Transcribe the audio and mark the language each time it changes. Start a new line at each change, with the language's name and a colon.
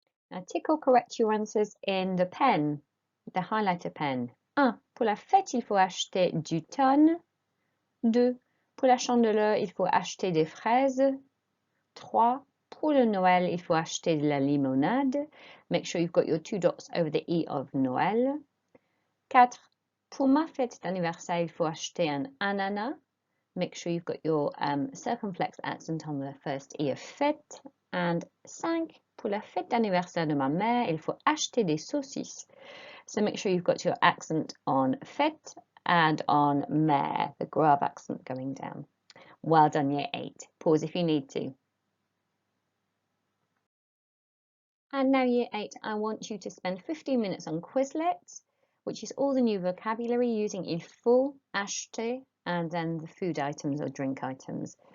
English: Now tick or correct your answers in the pen, the highlighter pen. 1.
French: Pour la fête, il faut acheter du thon. 2. Pour la chandeleur, il faut acheter des fraises. 3. Pour le Noël, il faut acheter de la limonade.
English: Make sure you've got your 2 dots over the E of Noël. 4.
French: Pour ma fête d'anniversaire, il faut acheter un ananas.
English: Make sure you've got your circumflex accent on the first E of fête. And 5.
French: Pour la fête d'anniversaire de ma mère, il faut acheter des saucisses.
English: So make sure you've got your accent on fête and on mère, the grave accent going down. Well done, Year 8. Pause if you need to. And now Year 8, I want you to spend 15 minutes on Quizlet, which is all the new vocabulary using il faut, acheter, and then the food items or drink items.